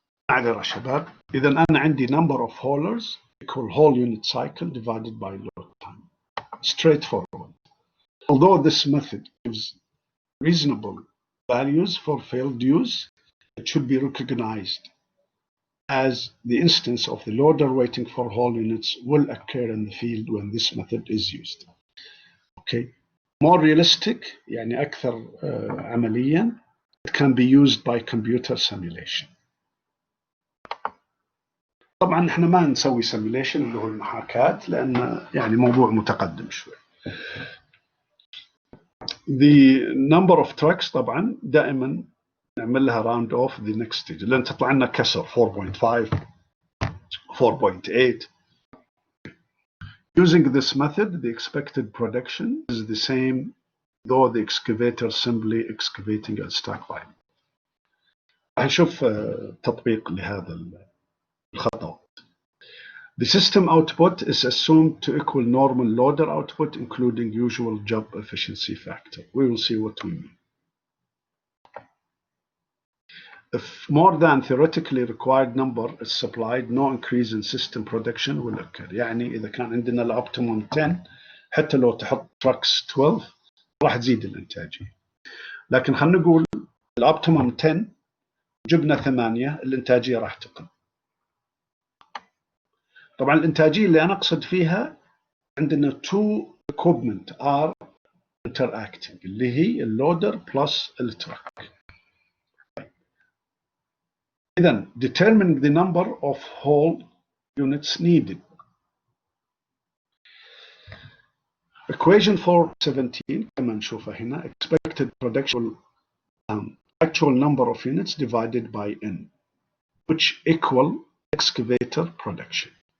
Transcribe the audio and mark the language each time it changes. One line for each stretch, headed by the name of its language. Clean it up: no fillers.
Arabic: معذرة شباب. إذا أنا عندي
English: number of haulers equal whole unit cycle divided by load time. Straightforward. Although this method gives reasonable values for failed use, it should be recognized as the instance of the loader waiting for whole units will occur in the field when this method is used. Okay. More realistic,
Arabic: يعني أكثر عمليا,
English: it can be used by computer simulation.
Arabic: طبعا احنا ما نسوي simulation اللي هو المحاكاة لأن يعني موضوع متقدم شوي. The number of trucks طبعا دائما نعمل لها
English: round off the next stage
Arabic: لأن تطلع لنا كسر 4.5 4.8.
English: Using this method, the expected production is the same, though the excavator simply excavating a stack line.
Arabic: هنشوف تطبيق لهذا الخطوات.
English: The system output is assumed to equal normal loader output, including usual job efficiency factor. We will see what we mean. If more than theoretically required number is supplied, no increase in system production will occur.
Arabic: يعني إذا كان عندنا الأوبتيموم 10 حتى لو تحط trucks 12 راح تزيد الإنتاجية. لكن خلينا نقول الأوبتيموم 10 جبنا 8 الإنتاجية راح تقل. طبعا الإنتاجية اللي أنا أقصد فيها عندنا
English: two equipment are interacting
Arabic: اللي هي اللودر plus التراك.
English: Then determining the number of whole units needed. Equation 417
Arabic: كما نشوفها هنا,
English: expected production actual number of units divided by n, which equal excavator production.